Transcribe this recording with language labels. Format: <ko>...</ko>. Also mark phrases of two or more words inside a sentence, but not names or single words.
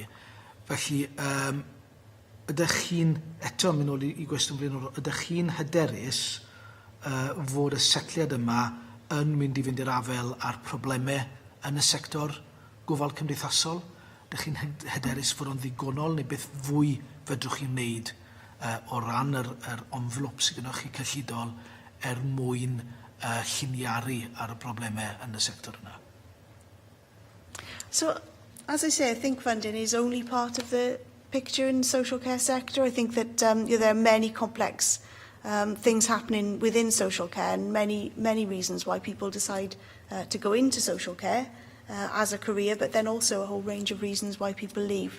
<cy>Felly, ydych chi'n, eto mynd nôl i gwestiwn blaenorol, ydych chi'n hyderus fod y setliad yma yn mynd i fynd i'r afel a'r problemau yn y sector gofal cymdeithasol? Dych chi'n hyderus fod o'n ddigonol neu beth fwy fedrwch chi'n wneud o ran yr envelop sydd gennych chi cyllidol mwyn lliniaru ar y problemau yn y sector yna?</cy> <en>So, as I say, I think funding is only part of the picture in the social care sector. I think that there are many complex things happening within social care and many reasons why people decide to go into social care as a career, but then also a whole range of reasons why people leave.</en>